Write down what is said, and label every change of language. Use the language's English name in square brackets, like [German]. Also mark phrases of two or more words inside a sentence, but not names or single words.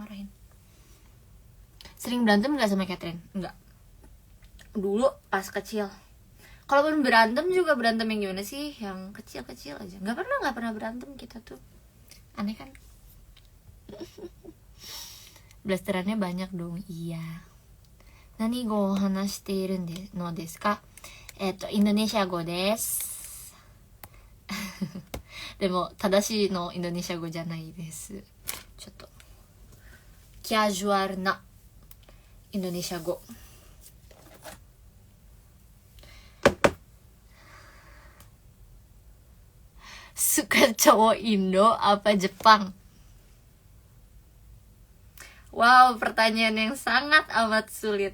[Indonesian] Sering berantem gak sama Catherine? Enggak. Dulu pas kecil. Kalaupun berantem juga berantem yang gimana sih? Yang kecil-kecil aja. Gak pernah berantem kita tuh. Aneh kan? Blasterannya banyak dong. Iya. [Japanese] 何語話しているのですか? インドネシア語です. でも正しのインドネシア語じゃないです. ちょっとカジュアルなインドネシア語. [Indonesian] Suka cowok Indo apa Jepang? Wow, pertanyaan yang sangat amat sulit.